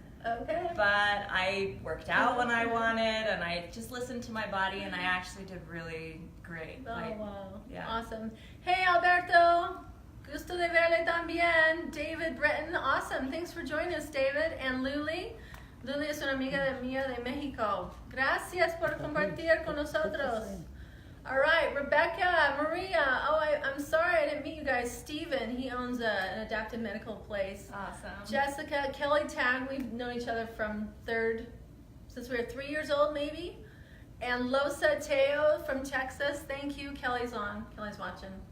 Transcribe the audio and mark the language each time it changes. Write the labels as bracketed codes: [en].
[en] Okay. But I worked out when I wanted, and I just listened to my body, and I actually did really great. Oh, Like, wow. yeah. Awesome. Hey, Alberto. [es] Gusto de verle también. [en] David Breton. Awesome. Thanks for joining us, David. And Luli. [es] Luli es una amiga mía de Mexico. Gracias por compartir con nosotros. [en] All right, Rebecca, Maria. Oh, I'm sorry I didn't meet you guys. Steven, he owns an adaptive medical place. Awesome. Jessica, Kelly Tag, we've known each other from since we were 3 years old, maybe. And Losa Teo from Texas, thank you. Kelly's on. Kelly's watching.